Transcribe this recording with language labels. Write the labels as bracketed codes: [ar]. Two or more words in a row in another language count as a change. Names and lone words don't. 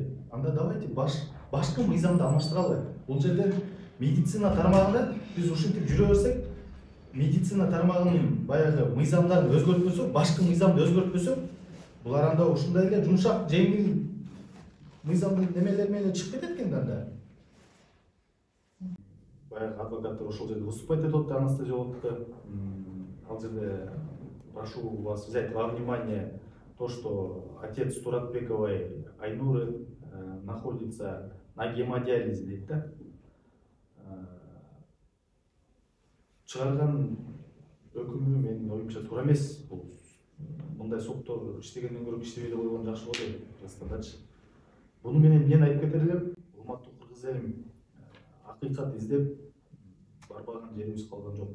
[ky] Анда давайте башкы мыйзамды алмаштыралы. Бул жерде медицина тармагында биз ушинтип жүрө берсек, медицина тармагынын баягы мыйзамдарын өзгөртпөсөк, башкы мыйзамды өзгөртпөсөк, булар анда ушундай эле жумшак, жеңил мыйзамдын немелери менен чыгып кетет экен анда. Баягы адвокаттар ошол жерде выступать этип атты, анестезиологко. Ал жерде [ru] прошу вас взять во внимание то, что отец Туратбековой Айнуры находится на гемодиализе [ky] дейт да. Чыгарган өкүмү менин оюмча туура эмес. Бул мындай соттор иштегенден көрө иштебей койгон жакшы болот эле Кыргызстандачы. Буну менен мен айтып кетер элем, урматтуу кыргыз элим, акыйкат издеп барбаган жерибиз калган жок.